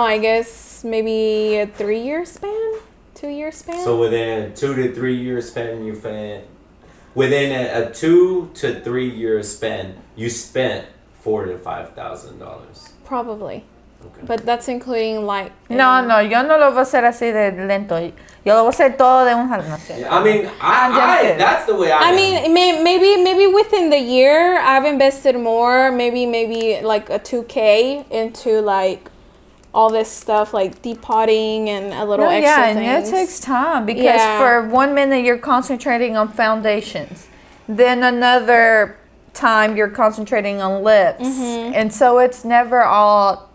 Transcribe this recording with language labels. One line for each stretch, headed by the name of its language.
English: I guess maybe a 3-year span, 2-year span. So within a 2 to 3 year span, within a 2 to 3 year span, you spent $4,000 to $5,000. Probably. Okay. But that's including light.
Spanish: No, yo no lo voy a hacer así de lento. Yo lo voy a hacer todo de un jalón. No sé.
English: I mean, I that's the way I am. mean, maybe within the year, I've invested more. Maybe like a 2K into like all this stuff, like depotting and a little extra things. Yeah, and it takes time because for 1 minute you're concentrating on foundations, then another time you're concentrating on lips, and so it's never all.